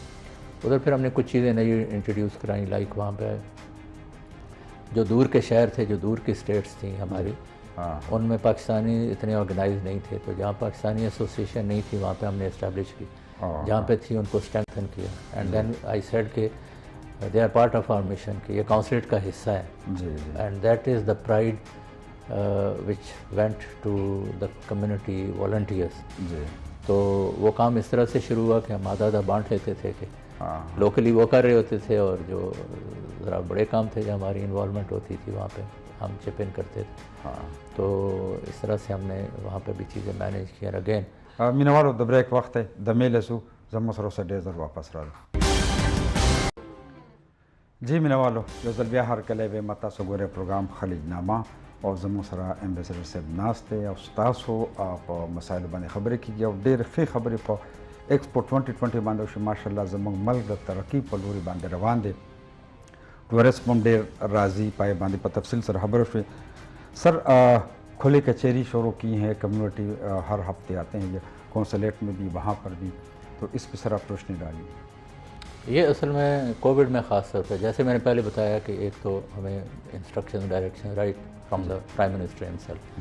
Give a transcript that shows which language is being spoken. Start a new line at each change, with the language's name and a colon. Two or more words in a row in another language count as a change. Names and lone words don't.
Urdu: ادھر پھر ہم نے کچھ چیزیں نئی انٹروڈیوس کرائیں, لائک وہاں پہ جو دور کے شہر تھے, جو دور کی اسٹیٹس تھیں ہماری, ان میں پاکستانی اتنے آرگنائز نہیں تھے. تو جہاں پاکستانی ایسوسیشن نہیں تھی وہاں پہ ہم نے اسٹیبلش کی, جہاں پہ تھی ان کو اسٹرینتھن کیا.
English: And then I said کہ they are part of our mission,
Urdu: کہ یہ کاؤنسلیٹ کا حصہ ہے.
English: And that is the pride which went to the community volunteers.
Urdu: تو وہ کام اس طرح سے شروع ہوا کہ ہم آدھا بانٹ لیتے تھے, کہ لوکلی وہ کر رہے ہوتے تھے, اور جو ذرا بڑے کام تھے جو ہماری انوالومنٹ ہوتی تھی وہاں پہ ہم
English: chip in
Urdu: کرتے تھے. تو اس طرح سے ہم نے وہاں پہ بھی چیزیں مینیج کی. اور اگین
Pashto: مینوالو د بریک وخت دی د میلسو زموږ سره اوسه ډېر زر واپس راغلو. جی مینوالو یو ځل بیا هرکلی به ما تاسو ګورئ پروګرام خلیج نامه, او زموږ سره امبیسډر صاحب ناست دی, او ستاسو په مسایلو باندې خبرې کېږي, او ډېرې ښې خبرې په ایکسپو 2020 باندې وشي. ماشاءالله زموږ ملک د ترقي په لوري باندې روان دی, ټورسټ هم ډېر راځي, پای باندې په تفصیل سره خبرې وشوې.
Urdu: سر کھلی کچہری شروع کی ہیں, کمیونٹی ہر ہفتے آتے ہیں, یہ کونسلیٹ میں بھی, وہاں پر بھی, تو اس پہ سر آپ روشنی ڈالیے. یہ اصل میں کووڈ میں خاص طور پہ, جیسے میں نے پہلے بتایا کہ ایک تو ہمیں
English: instruction direction right from the Prime Minister himself,